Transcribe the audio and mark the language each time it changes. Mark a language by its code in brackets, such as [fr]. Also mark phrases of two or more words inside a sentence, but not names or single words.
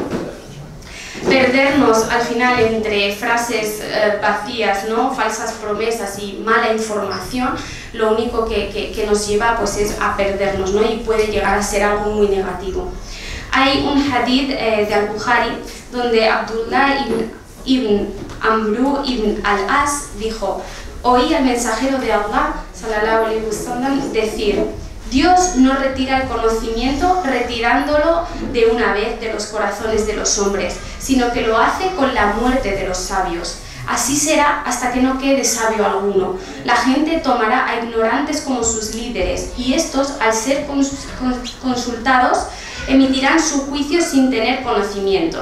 [es] Perdernos al final entre frases vacías, ¿no?, falsas promesas y mala información, lo único que nos lleva pues es a perdernos, ¿no?, y puede llegar a ser algo muy negativo. Hay un hadith de Al-Bukhari donde Abdullah ibn Amru ibn al-As dijo: oí al mensajero de Allah [ar] صلى الله عليه وسلم [es] decir: Dios no retira el conocimiento retirándolo de una vez de los corazones de los hombres, sino que lo hace con la muerte de los sabios. Así será hasta que no quede sabio alguno. La gente tomará a ignorantes como sus líderes, y estos, al ser consultados, emitirán su juicio sin tener conocimiento.